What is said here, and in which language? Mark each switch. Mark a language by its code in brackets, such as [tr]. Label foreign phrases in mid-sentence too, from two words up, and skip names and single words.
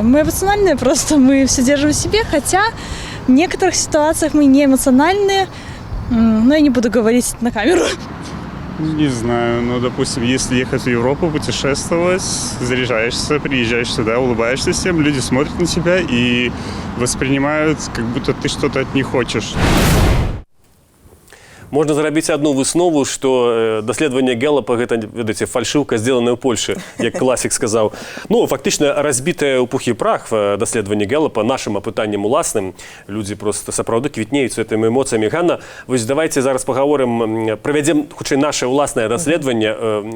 [ru] Мы эмоциональные, просто мы все держим в себе, хотя в некоторых ситуациях мы не эмоциональные, но я не буду говорить на камеру. Не знаю, ну, допустим, если ехать в Европу, путешествовать, заряжаешься, приезжаешь сюда, улыбаешься всем, люди смотрят на тебя и воспринимают, как будто ты что-то от них хочешь. [be] Можна зрабіць одну выснову, што даследаванне Гэллапа гэта, ведаеце, фальшыўка, сделаная ў Польшы, як класік сказаў. Ну, фактычна разбітае ў пух і прах даследаванне Гэллапа нашым апытаннем уласным. Людзі просто сапраўды квітнеюць гэтымі эмоцыямі. Ганна, вось давайте зараз пагаворым, правядзем хутчэй наше ўласнае даследаванне.